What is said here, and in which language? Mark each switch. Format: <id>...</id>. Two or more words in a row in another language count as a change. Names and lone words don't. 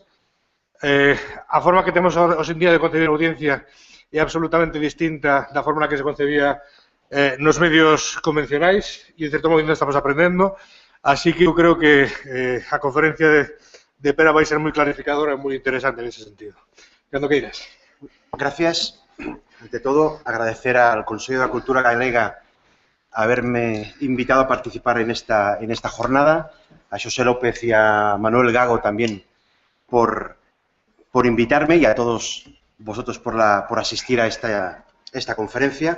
<gl>A forma que temos hoxe en día de concebir a audiencia é absolutamente distinta da forma na que se concebía nos medios convencionais e, en certo modo, estamos aprendendo. Así que eu creo que a conferencia de Pere vai ser moi clarificadora e moi interesante en ese sentido. Cando queiras.</gl> <es>Gracias. Ante todo, agradecer al Consejo de Cultura Galega haberme invitado a participar en esta jornada, a José López y a Manuel Gago también por invitarme, y a todos vosotros por asistir a esta conferencia.</es>